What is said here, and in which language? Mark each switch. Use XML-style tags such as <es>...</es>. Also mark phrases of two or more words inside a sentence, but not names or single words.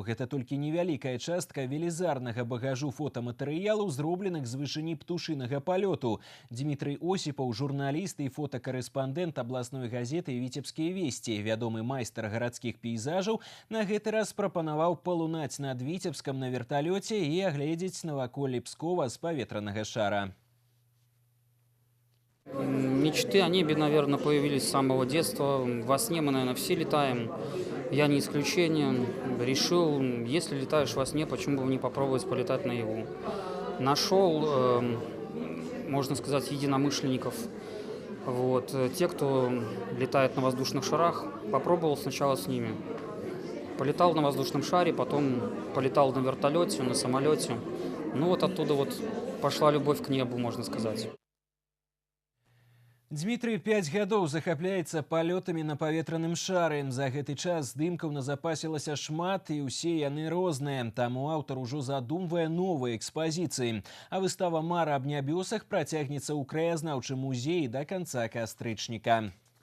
<be>Гэта толькі невялікая частка велізарнага багажу фотаматэрыялаў, зробленых з вышыні птушынага палёту. Дмітрый Осіпаў – журналіст і фотакарэспандэнт абласной газеты «Віцебскія весці». Вядомы майстар гарадскіх пейзажаў на гэты раз прапанаваў палунаць над Віцебскам на верталёце і агледзець наваколле Пскова з паветранага шара.</be> <ru>Мечты о небе, наверное, появились с самого детства. Во сне мы, наверное, все летаем. Я не исключение. Решил, если летаешь во сне, почему бы не попробовать полетать наяву. Нашел, можно сказать, единомышленников. Те, кто летает на воздушных шарах, попробовал сначала с ними. Полетал на воздушном шаре, потом полетал на вертолете, на самолете. Оттуда пошла любовь к небу, можно сказать.</ru> <be>Дмітрый 5 гадоў захапляецца палётамі на паветраным шары. За гэты час здымкаў назапасілася шмат, і ўсе яны розныя. Таму аўтар ужо задумвае новыя экспазіцыі. А выстава «Мара аб нябёсах» працягнецца ў краязнаўчым музеі да канца кастрычніка.</be>